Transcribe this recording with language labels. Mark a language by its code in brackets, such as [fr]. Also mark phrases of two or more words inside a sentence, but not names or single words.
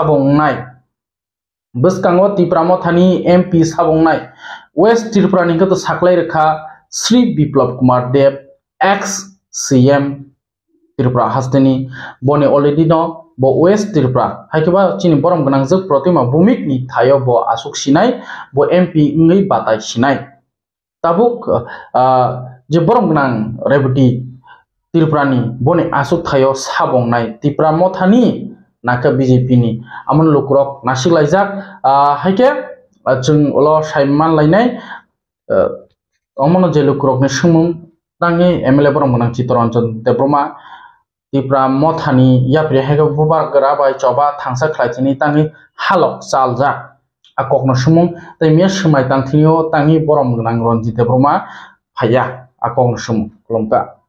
[trp] साबंनाय वेस्ट त्रिपुरानि गत साकलाय रेखा श्री बिप्लब कुमार देव [en] ex CM [trp] त्रिपुरा हास्टेनि बने अलरेडी न बो वेस्ट त्रिपुरा हायकबा चिनि बरमगनां जग प्रतिमा भूमिकनि थायो बो आसुक सिनाय बो एमपी इंगै बाताय सिनाय ताबुक जे बरमगनां रेवती त्रिपुरानि बने आसुक थायो साबंनाय तिप्रामथानि naka BJP ni amon lukrok nasik laijak haike chung ulo saiman lainai omono je lukrok ni sumung tangi MLA borong monang Chittaranjan Debroma tipra mothani yapri haike bubar gra bai choba thangsa khlaitini tangi halok chaljak akokno sumung tei me smai tangthio tangi borom gnang Ranjit Debroma phaya akokno sumung kolomka.